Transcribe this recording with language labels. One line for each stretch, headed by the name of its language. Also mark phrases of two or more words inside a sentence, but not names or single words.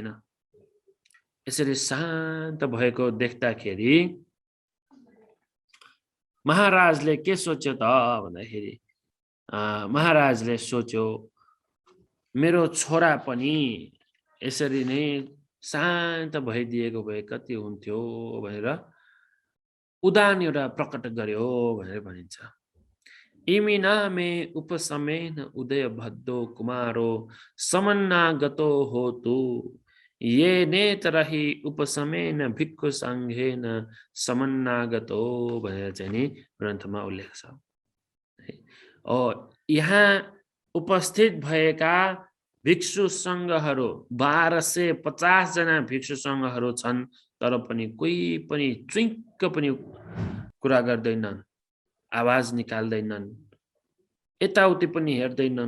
Nepali: यसरी शान्त भएको देख्दाखेरि महाराजले के सोच्यो त भन्दाखेरि महाराजले सोच्यो मेरो छोरा पनि यसरी नै शान्त भइदिएको भए कति हुन्थ्यो भनेर उदान एउटा प्रकट गर्यो भनेर भनिन्छ।
Pali: इमिना मे उपसमेन उदय भद्दो कुमारो समन्नागतो होतु ये नेतरहि उपसमेन भिक्खु संघेन समन्नागतो
Nepali: भनेर चाहिँ नि ग्रन्थमा उल्लेख छ। यहाँ उपस्थित भएका भिक्षु सङ्घहरू 1250 जना भिक्षु सङ्घहरू छन्, तर पनि कोही पनि चुइक्क पनि कुरा गर्दैनन्, आवाज निकाल्दैनन्, यताउति पनि हेर्दैनन्।